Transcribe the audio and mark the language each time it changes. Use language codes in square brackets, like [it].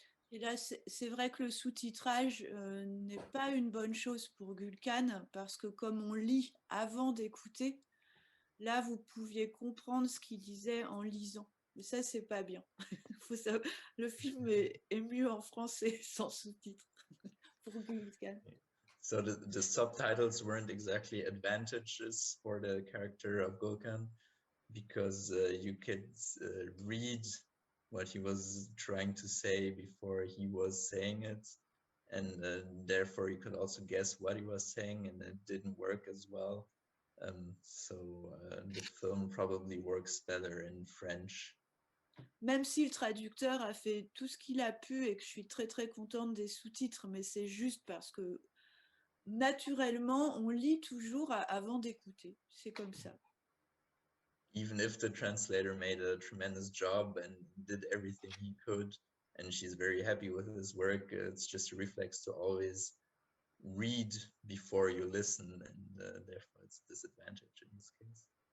[fr] Et là, c'est vrai que le sous-titrage n'est pas une bonne chose pour Gulkan, parce que comme on lit avant d'écouter, là, vous pouviez comprendre ce qu'il disait en lisant. Mais ça, c'est pas bien. Le film est mieux en français sans sous-titres pour Gulkan. [en] So the subtitles weren't exactly advantages for the character of Gulkan, because you could read what he was trying to say before he was saying it, and therefore you could also guess what he was saying, and it didn't work as well. So the film probably works better in French. [fr] Même si le traducteur a fait tout ce qu'il a pu et que je suis très très contente des sous-titres, mais c'est juste parce que naturellement on lit toujours avant d'écouter, c'est comme ça. [en] Even if the translator made a tremendous job and did everything he could, and she's very happy with his work, it's just a reflex to always read before you listen, and therefore it's a disadvantage in this case.